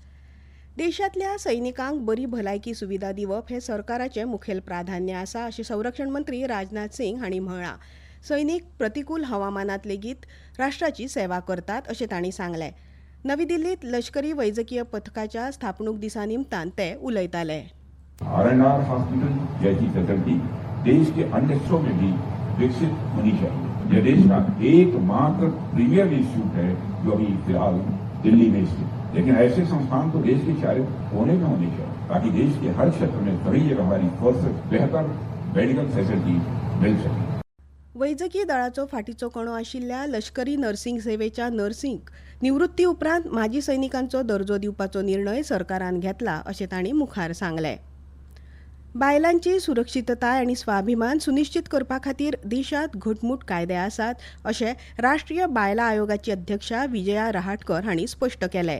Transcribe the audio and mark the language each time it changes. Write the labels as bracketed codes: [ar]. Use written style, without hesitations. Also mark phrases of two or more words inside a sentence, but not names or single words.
[kok] देशांतल्या सैनिकांक बरी भलायकी सुविधा दिवप हें सरकाराचें मुखेल प्राधान्य आसा अशें संरक्षण मंत्री राजनाथ सिंग हांणी म्हळां. सैनीक प्रतिकूल हवामानात लेगीत राष्ट्राची सेवा करतात अशें तांणी सांगलें. नवी दिल्लीत लष्करी वैजकीय पथकाच्या स्थापणूक दिसा निमतान ते उलयताले. [hi] आर&आर हॉस्पिटल जैसी फैसिलिटी देश के अन्य हिस्सों में भी विकसित होनी चाहिए. यह देश का एकमात्र [en] premier institute [hi] है जो अभी फिलहाल दिल्ली में स्थित, लेकिन ऐसे संस्थान तो देश के चारों कोने में होने चाहिए ताकि देश के हर क्षेत्र में सभी जगह हमारी फोर्स बेहतर [en] medical facility [hi] मिल सके. [kok] वैजकी दळाचो फाटीचो कणो आशिल्ल्या लष्करी नर्सिंग सेवेच्या नर्सिंग निवृत्ती उपरांत माजी सैनिकांचो दर्जो दिवपाचो निर्णय सरकारान घेतला अशें तांणी मुखार सांगलें. बायलांची सुरक्षितताय आनी स्वाभिमान सुनिश्चित करपा खातीर देशांत घटमूट कायदे आसात अशें राष्ट्रीय बायलां आयोगाची अध्यक्षा विजया रहाटकर हांणी स्पश्ट केलें.